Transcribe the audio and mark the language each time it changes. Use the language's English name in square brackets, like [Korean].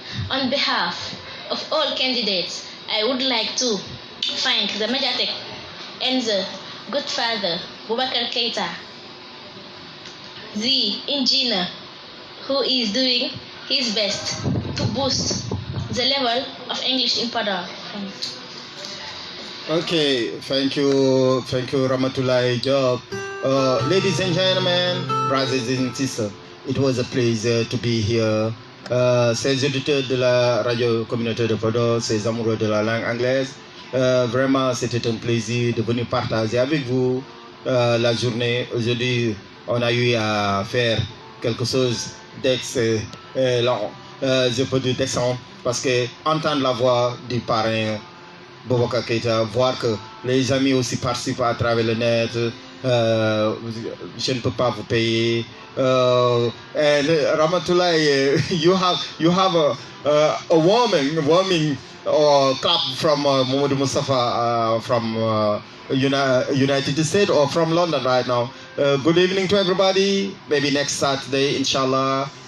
[English] On behalf of all candidates, I would like to thank the Mediatek and the Godfather Boubacar Keita, the engineer who is doing his best to boost the level of English in Padua. Okay, thank you, Ramatullah Job. Ladies and gentlemen, brothers and sisters, it was a pleasure to be here. [French] Ces auditeurs de la radio communautaire de Podor, ces amoureux de la langue anglaise, vraiment c'était un plaisir de venir partager avec vous la journée. Aujourd'hui, on a eu à faire quelque chose d'excellent, je peux dire d'excellent, parce que entendre la voix du parrain Boubacar Keita, voir que les amis aussi participent à travers le net, je ne peux pas vous payer. [English] And Ramatullah, you have a warming clap from Mohamed Mustafa from United States or from London right now. Good evening to everybody. Maybe next Saturday, inshallah.